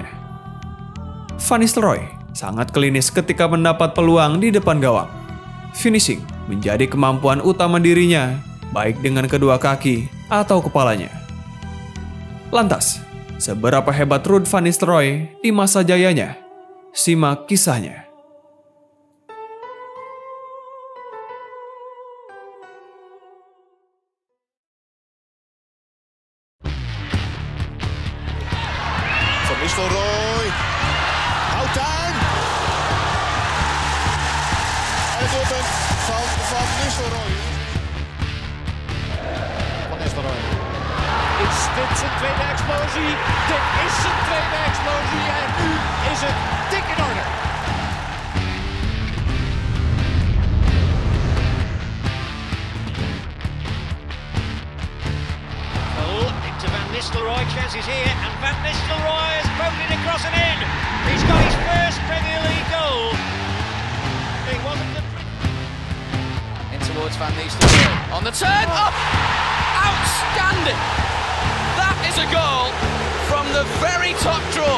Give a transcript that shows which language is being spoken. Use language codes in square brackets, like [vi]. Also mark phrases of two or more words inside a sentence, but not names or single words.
[id] Van Nistelrooy sangat klinis ketika mendapat peluang di depan gawang. Finishing menjadi kemampuan utama dirinya, baik dengan kedua kaki atau kepalanya. Lantas, seberapa hebat Ruud van Nistelrooy di masa jayanya? Simak kisahnya. [nl] Van Nistelrooy. Houdt aan. En het doelpunt van Van Nistelrooy. Van Nistelrooy. Is dit zijn tweede explosie? Dit is zijn tweede explosie en nu is het dik in orde. [en] Oh, into Van Nistelrooy, chances here, and Van Nistelrooy has poked it across and in. He's got his first Premier League goal. It wasn't the... In towards Van Nistelrooy. On the turn. Oh! Outstanding! That is a goal from the very top draw.